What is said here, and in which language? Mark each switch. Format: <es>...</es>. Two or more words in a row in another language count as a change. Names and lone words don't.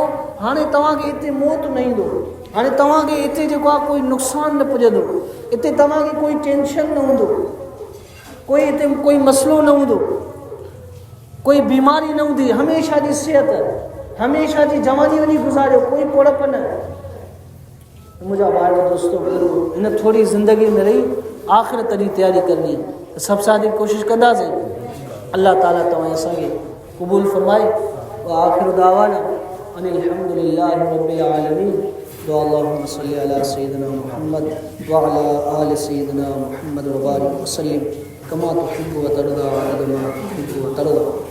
<sd>हाणे तव्हांखे हिते मौत न ईंदो, हाणे तव्हांखे हिते जेको आहे कोई नुक़सानु न पुॼंदो, हिते तव्हांखे कोई टेंशन न हूंदो, कोई हिते कोई मसइलो न हूंदो, कोई बीमारी न हूंदी, हमेशह जी सिहत, हमेशह जी जवानी वञी गुज़ारियो, कोई पोड़प न। मुंहिंजा भाई दोस्तों हिन थोरी ज़िंदगी में रही आख़िरत जी तयारी करणी आहे त सभु साथी कोशिशि कंदासीं। अल्लाह ताला तव्हां असांखे क़बूल फरमाए।</sd> <ar>و آخر دعوانا أن الحمد لله رب العالمين. दुआ اللهم صل على سيدنا محمد و على آل سيدنا محمد و بارك و سلم كما تحب و ترضى عدد ما تحب و ترضى अदद मा तुहिब्बु व तर्दा।</ar>